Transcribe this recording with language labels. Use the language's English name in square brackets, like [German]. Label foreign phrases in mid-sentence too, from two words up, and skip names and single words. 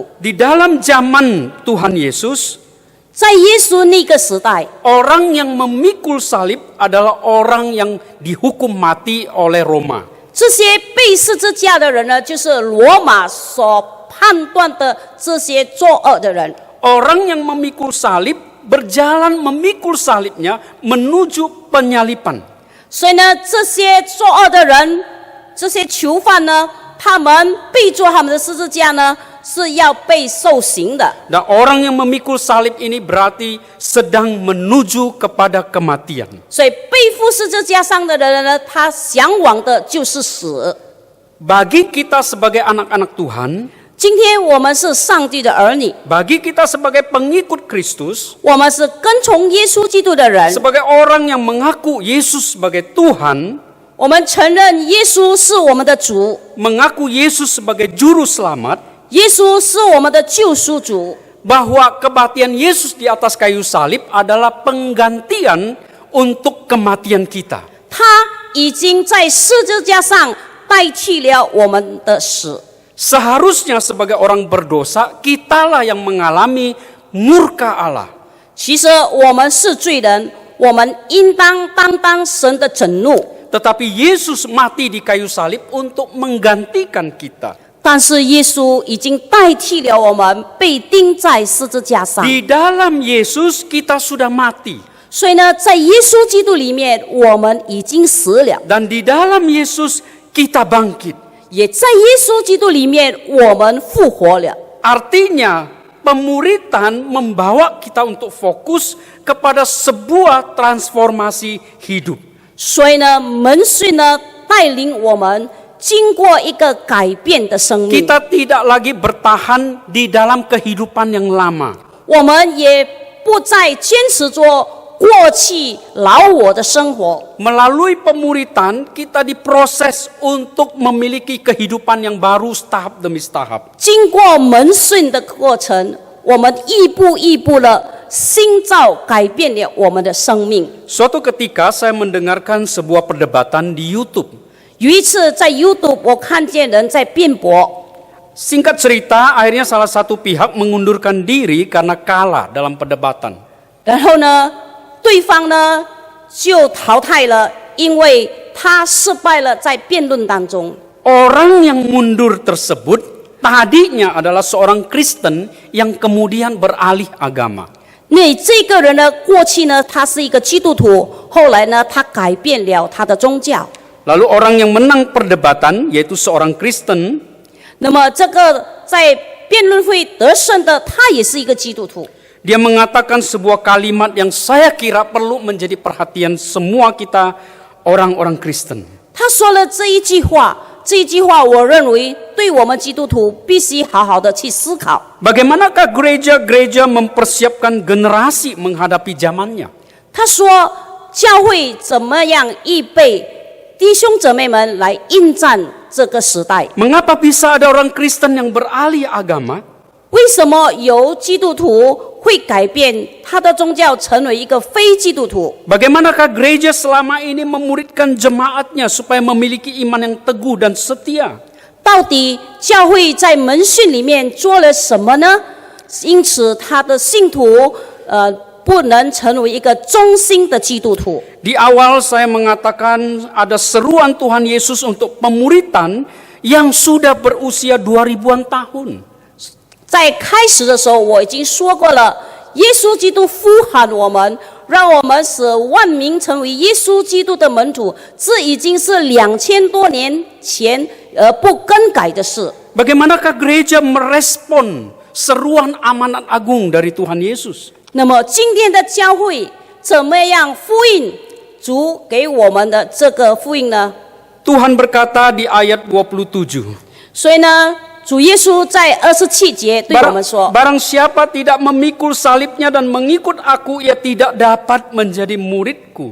[Indonesian] Di dalam zaman Tuhan Yesus, [Chinese] 在耶稣那个时代， [Indonesian] orang yang memikul salib adalah orang yang dihukum mati oleh Roma. [Chinese] 这些背十字架的人呢，就是罗马所判断的这些作恶的人。 [Indonesian] Orang yang memikul salib berjalan memikul salibnya menuju penyalipan. [Chinese] 所以呢，这些作恶的人，这些囚犯呢，他们背着他们的十字架呢，是要被受刑的。 [Indonesian] Dan orang yang memikul salib ini berarti sedang menuju kepada kematian. [Chinese] 所以背负十字架上的人呢，他向往的就是死。 [Indonesian] Bagi kita sebagai anak-anak Tuhan, [Chinese] 今天我们是上帝的儿女， [Indonesian] bagi kita sebagai pengikut Kristus, [Chinese] 我们是跟从耶稣基督的人， [Indonesian] sebagai orang yang mengaku Yesus sebagai Tuhan, [Chinese] 我们承认耶稣是我们的主， [Indonesian] mengaku Yesus sebagai juru selamat, [Chinese] 耶稣是我们的救赎主， [Indonesian] bahwa kematian Yesus di atas kayu salib adalah penggantian untuk kematian kita. [Chinese] 他已经在十字架上代替了我们的死。 [Indonesian] Seharusnya sebagai orang berdosa, kitalah yang mengalami murka Allah. [Chinese] 其实我们是罪人，我们应当担当神的震怒。 [Indonesian] Tetapi Yesus mati di kayu salib untuk menggantikan kita. [Chinese] 但是耶稣已经代替了我们，被钉在十字架上。 [Indonesian] Di dalam Yesus kita sudah mati. [Chinese] 所以呢，在耶稣基督里面，我们已经死了； [Indonesian] Dan di dalam Yesus kita bangkit. [Chinese] 也在耶稣基督里面，我们复活了。 [Indonesian] Artinya pemuritan membawa kita untuk fokus kepada sebuah transformasi hidup. [Chinese] 所以呢，门训呢带领我们经过一个改变的生命， [Indonesian] Kita tidak lagi bertahan di dalam kehidupan yang lama. [Chinese] 我们也不再坚持着过去老我的生活。 [Indonesian] Melalui pemuritan kita diproses untuk memiliki kehidupan yang baru tahap demi tahap. [Chinese] 经过门训的过程，我们一步一步的新造改变了我们的生命。 [Indonesian] Suatu ketika saya mendengarkan sebuah perdebatan di YouTube. [Chinese] 有一次在 YouTube 我看见人在辩驳， [Indonesian] Singkat cerita, akhirnya salah satu pihak mengundurkan diri karena kalah dalam perdebatan. [Chinese] 然后呢，对方呢就淘汰了，因为他失败了在辩论当中。 [Indonesian] Orang yang mundur tersebut tadinya adalah seorang Kristen yang kemudian beralih agama. [Chinese] 那这个人呢，过去呢他是一个基督徒，后来呢他改变了他的宗教。 [Indonesian] Lalu orang yang menang perdebatan, yaitu seorang Kristen, [Chinese] 那么这个在辩论会得胜的，他也是一个基督徒。 [Indonesian] dia mengatakan sebuah kalimat yang saya kira perlu menjadi perhatian semua kita orang-orang Kristen. [Chinese] 他说了这一句话，这一句话我认为对我们基督徒必须好好的去思考。 [Indonesian] Bagaimanakah gereja-gereja mempersiapkan generasi menghadapi zamannya? [Chinese] 他说，教会怎么样预备弟兄姊妹们来应战这个时代？ [Indonesian] Mengapa bisa ada orang Kristen yang beralih agama? [Chinese] 为什么有基督徒会改变他的宗教，成为一个非基督徒？ [Indonesian] Bagaimanakah gereja selama ini memuridkan jemaatnya supaya memiliki iman yang teguh dan setia? [Chinese] 到底教会在门训里面做了什么呢？因此，他的信徒不能成为一个忠心的基督徒。 [Indonesian] Di awal saya mengatakan ada seruan Tuhan Yesus untuk pemuritan yang sudah berusia 2000-an tahun. [Chinese] 在开始的时候，我已经说过了，耶稣基督呼喊我们，让我们使万民成为耶稣基督的门徒，这已经是2000多年前而不更改的事。 [Indonesian] Bagaimanakah gereja merespon seruan amanat agung dari Tuhan Yesus? [Chinese] 那么今天的教会怎么样呼应主给我们的这个福音呢？ [Indonesian] Tuhan berkata di ayat 27. [Chinese] 所以呢，主耶稣在27节对我们说： [Indonesian] Barang siapa tidak memikul salibnya dan mengikut aku, ia tidak dapat menjadi muridku.